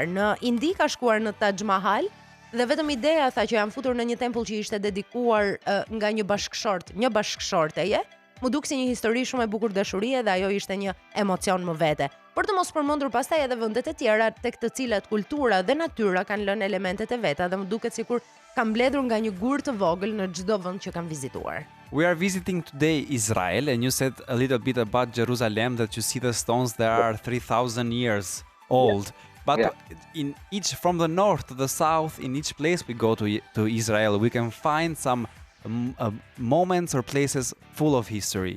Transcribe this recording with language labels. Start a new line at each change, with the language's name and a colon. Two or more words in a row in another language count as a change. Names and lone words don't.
Albanian: Në Indi ka shkuar në Taj Mahal dhe vetëm ideja tha që janë futur në një tempull që ishte dedikuar nga një bashkëshorteje, më duk si një histori shumë e bukur dashurie dhe ajo ishte një emocion më vete. Për të mos përmendur pastaj edhe vendet e tjera tek të cilat kultura dhe natyra kanë lënë elementet e veta dhe më duket sikur kam mbledhur nga një gur të vogël në çdo vend që kam vizituar.
English: We are visiting today Israel, and you said a little bit about Jerusalem, that you see the stones that are 3,000 years old. But in each, from the north to the south, in each place we go to Israel, we can find some moments or places full of history.